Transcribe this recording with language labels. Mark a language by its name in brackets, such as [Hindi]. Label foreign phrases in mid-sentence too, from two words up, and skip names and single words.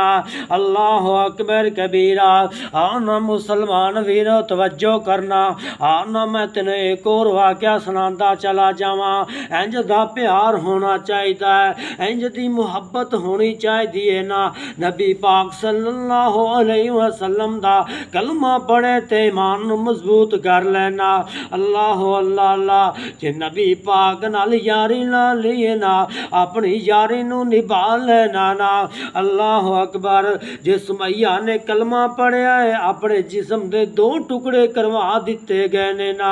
[Arabic] الله أكبر كبيرا. [Punjabi] ਆਣਾ ਮੁਸਲਮਾਨ ਵੀਰੋ ਤਵੱਜੋ ਕਰਨਾ, ਆਣਾ ਮੈਂ ਤੈਨ ਇਕ ਹੋਰ ਵਾਕਿਆ ਸੁਣਾਂਦਾ ਚਲਾ ਜਾਵਾਂ। ਇੰਜ ਦਾ ਪਿਆਰ ਹੋਣਾ ਚਾਹੀਦਾ, ਇੰਜ ਦੀ ਮੁਹੱਬਤ ਹੋਣੀ ਚਾਹੀਦੀ ਨਾ। ਨਬੀ ਪਾਕ [Arabic] صلى الله عليه وسلم [Punjabi] ਦਾ ਕਲਮਾ ਪੜ੍ਹੇ ਤੇ ਈਮਾਨ ਨੂੰ ਮਜ਼ਬੂਤ ਕਰ ਲੈਣਾ। [Arabic] الله الله الله. [Punjabi] ਜੇ ਨਬੀ ਪਾਕ ਨਾਲ ਯਾਰੀ ਲਾ ਲਈ ਨਾ, ਆਪਣੀ ਯਾਰੀ ਨੂੰ ਨਿਭਾ ਲੈਣਾ ਨਾ। [Arabic] الله أكبر. [Punjabi] ਜੇ ਸੁਮੱਈਆ ਨੇ ਕਲਮਾ ਪੜ੍ਹਿਆ ਹੈ, ਆਪਣੇ ਜਿਸਮ ਦੇ 2 ਟੁਕੜੇ ਕਰਵਾ ਦਿੱਤੇ ਗਏ ਨੇ ਨਾ।